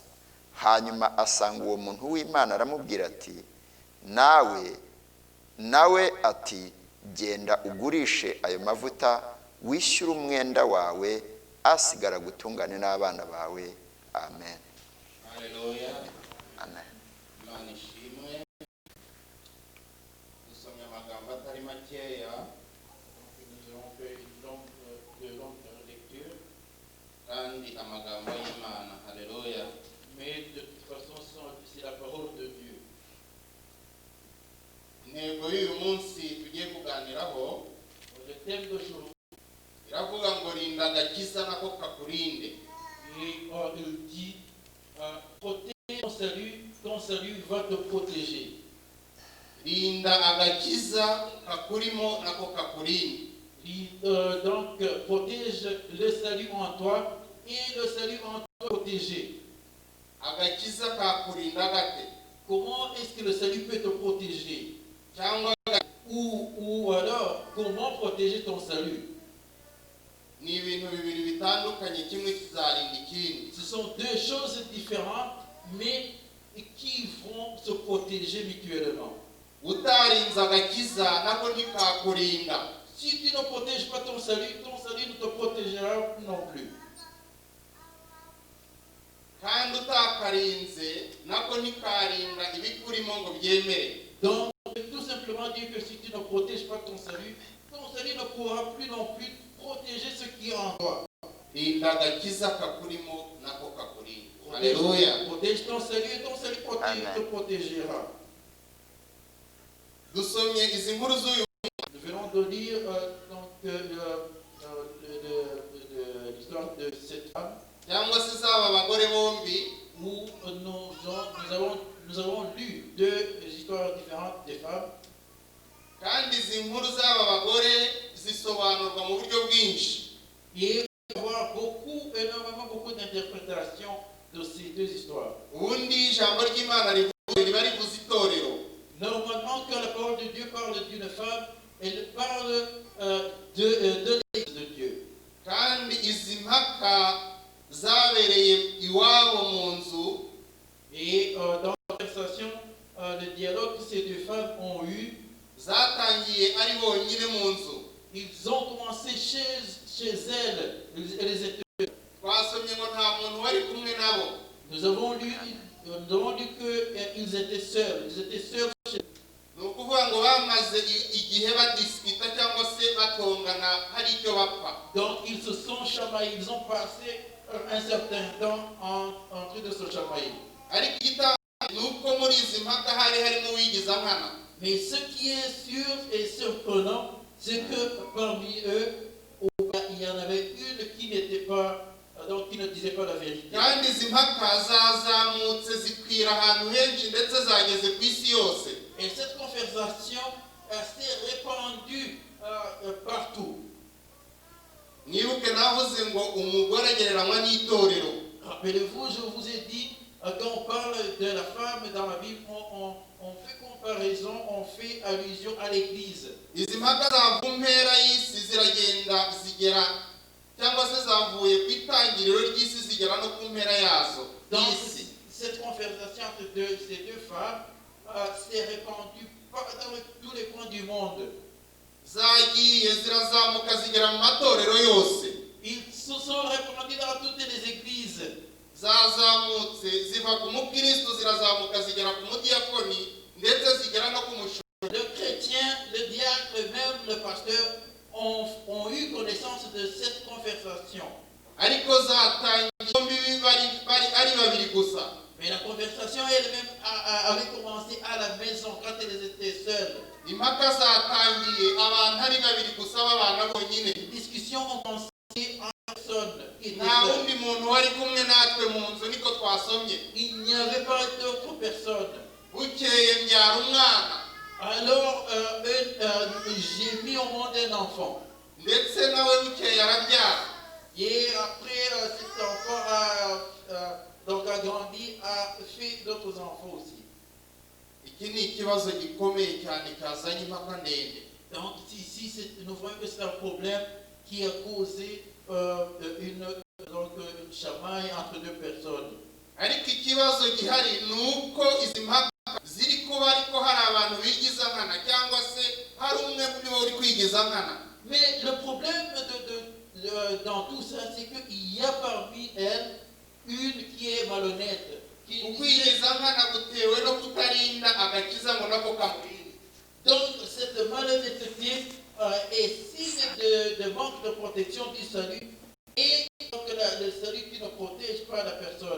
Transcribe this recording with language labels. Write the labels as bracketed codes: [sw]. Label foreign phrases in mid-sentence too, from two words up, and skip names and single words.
[rw] Hanyuma asanga uwo muntu w'Imana aramubwira ati, nawe ati, genda ugurishe ayo mavuta wishyure umwenda wawe, asigara gutungane n'abana bawe. Amen. Haleluya. Amen. Imana ishimwe. Dusomye amagambo atari makeya. [fr] Nous avons fait de longues lectures. [rw] Kandi amagambo y'Imana. Haleluya. [fr] Mais de toute façon, c'est la parole de Dieu. [rw] Intego y'uyu munsi tugiye kuganiraho, [fr] Le thème d'aujourd'hui, [rw] iravuga ngo rinda agakiza nako kakurinde. [fr] et il dit, protège ton salut va te protéger. [rw] Rinda agakiza kakurimo nako kakurinde. [fr] Donc, protège le salut en toi et le salut en toi protégé. [rw] Agakiza kakurinda gate? [fr] Comment est-ce que le salut peut te protéger? [rw] Cyangwa [fr] Ou alors, comment protéger ton salut? [rw] ni ibintu bibiri bitandukanye, kimwe kizarinda ikindi. [fr] Ce sont deux choses différentes, mais qui vont se protéger mutuellement. [rw] Utarinze agakiza nako ntikakurinda. [fr] Si tu ne protèges pas ton salut ne te protégera non plus. [rw] Kandi utakarinze nako ntikarinda ibikurimo ngo byemere. [fr] Donc, tout simplement dire que si tu ne protèges pas ton salut ne pourra plus non plus protéger ce qui est en toi. [rw] Rinda agakiza kakurimo nako kakurinda. Haleluya. [fr] Protège ton salut et ton salut te protégera. [rw] Dusomye izi nkuru z'uyu [fr] Nous venons de lire l'histoire l'histoire de cette femme, [rw] cyangwa se z'aba bagore bombi, [fr] où nous avons lu deux histoires différentes des femmes. [rw] kandi izi nkuru z'aba bagore zisobanurwa mu buryo bwinshi. [fr] Et on va voir beaucoup d'interprétations de ces deux histoires. [rw] Ubundi ijambo ry'Imana riba rivuze itorero. [fr] Normalement, quand la parole de Dieu parle d'une femme, elle parle de l'Église de Dieu. [rw] Kandi izi mpaka zabereye iwabo mu nzu. [fr] Et dans la conversation, le dialogue que ces deux femmes ont eu, [rw] zatangiye ari bonyine mu nzu. [fr] ils ont commencé chez elles. Elles étaient. [rw] Twasomye ngo nta muntu wari kumwe nabo. [fr] Nous avons lu qu'ils étaient seuls. Ils étaient seuls chez eux. [rw] Ni ukuvuga ngo bamaze igihe badisikita cyangwa se batongana hari icyo bapfa. [fr] Donc ils se sont chamaillés. Ils ont passé un certain temps en train de se chamailler. [rw] Ariko igitangaje ni uko muri izi mpaka hari harimo uwigiza nkana. [fr] Mais ce qui est sûr et surprenant, c'est que parmi eux, il y en avait une qui n'était pas, donc qui ne disait pas la vérité. [rw] Kandi izi mpaka zazamutse zikwira ahantu henshi ndetse zageze ku isi yose. [fr] Et cette conversation s'est répandue partout. [rw] Mwibuke navuze ngo umugore agereranywa n'itorero. [fr] Rappelez-vous, je vous ai dit, quand on parle de la femme dans la Bible, on fait comparaison, on fait allusion à l'Église. [rw] Izi mpaka za ku mpera y'isi ziragenda zigera cyangwa se zavuye ku itangiriro ry'isi zigera no ku mpera yazo. [fr] Donc cette conversation entre ces deux femmes s'est répandue dans tous les coins du monde. [rw] Zagiye zirazamuka zigera mu matorero yose. [fr] Ils se sont répandus dans toutes les églises. [rw] Zazamutse ziva ku mukristo zirazamuka zigera ku mudiyakoni ndetse zigera no ku mushumba. [fr] Le chrétien, le diacre, même le pasteur ont eu connaissance de cette conversation. [rw] Ariko zatangiye bombi bari ari babiri gusa. [fr] Mais la conversation elle-même avait commencé à la maison quand elles étaient seules. [rw] Impaka zatangiye abantu ari babiri gusa babana bonyine. [fr] Les discussions ont commencé en personne. [rw] Nta wundi muntu wari kumwe natwe mu nzu niko twasomye. [fr] Il n'y avait pas d'autres personnes. [rw] Bukeye mbyara umwana. [fr] Alors j'ai mis au monde un enfant. [rw] Ndetse nawe bukeye arabyara. [fr] Et après cet enfant donc a grandi, a fait d'autres enfants aussi. [rw] Iki ni ikibazo gikomeye cyane cyazanye impaka ndende. [fr] Donc ici nous voyons que c'est un problème qui a causé une chamaille entre deux personnes. [rw] Ariko ikibazo gihari ni uko izi mpaka ziri kuba ariko hari abantu bigiza nkana cyangwa se hari umwe muri bo uri kwigiza nkana. [fr] Mais le problème dans tout ça, c'est qu'il y a parmi elles une qui est malhonnête. [rw] Ukwigiza nkana gutewe no kutarinda agakiza ngo nako kamurinde. [fr] Donc cette malhonnêteté est signe de manque de protection du salut et donc le salut qui ne protège pas la personne.